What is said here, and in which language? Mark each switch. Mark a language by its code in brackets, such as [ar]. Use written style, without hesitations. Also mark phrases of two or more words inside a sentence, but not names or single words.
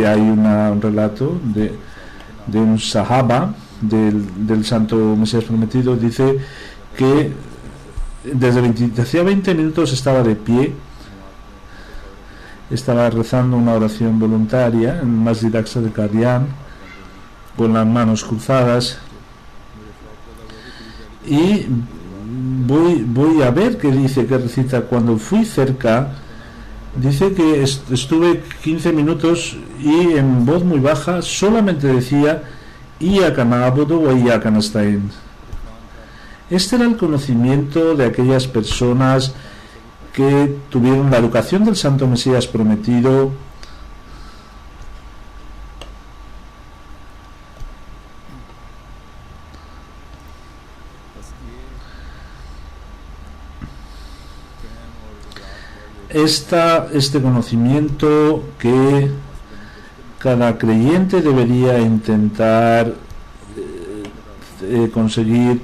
[es] Hay un relato de un sahaba del Santo Mesías prometido, dice que hacía 20 minutos estaba de pie, estaba rezando una oración voluntaria en el Masjid Aqsa de Qadian con las manos cruzadas, y voy a ver qué dice, qué recita. Cuando fui cerca, dice que estuve 15 minutos y en voz muy baja solamente decía [ar] إياك نعبد وإياك نستعين. [es] Este era el conocimiento de aquellas personas que tuvieron la educación del Santo Mesías prometido, este conocimiento que cada creyente debería intentar conseguir.